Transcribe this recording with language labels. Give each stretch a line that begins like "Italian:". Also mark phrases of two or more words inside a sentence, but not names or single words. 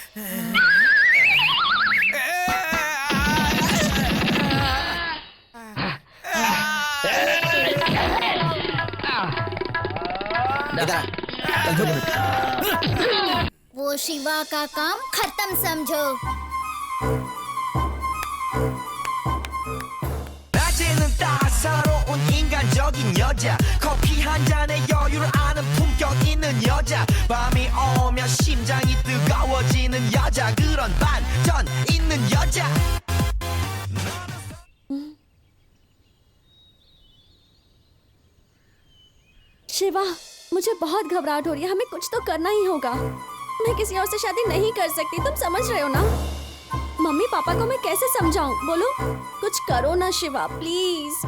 Hindi: वो शिवा का काम खत्म समझो।
Korean: 낮에는 따사로운 인간적인 여자, 커피 한 잔에 여유를 아는 품격 있는 여자, 밤이 오면 심장이 뜨거워지는 여자, 그런 반전 있는 여자.
Hindi: शिवा, मुझे बहुत घबराहट हो रही है। हमें कुछ तो करना ही होगा। मैं किसी और से शादी नहीं कर सकती, तुम समझ रहे हो ना? मम्मी पापा को मैं कैसे समझाऊं? बोलो, कुछ करो ना शिवा, प्लीज।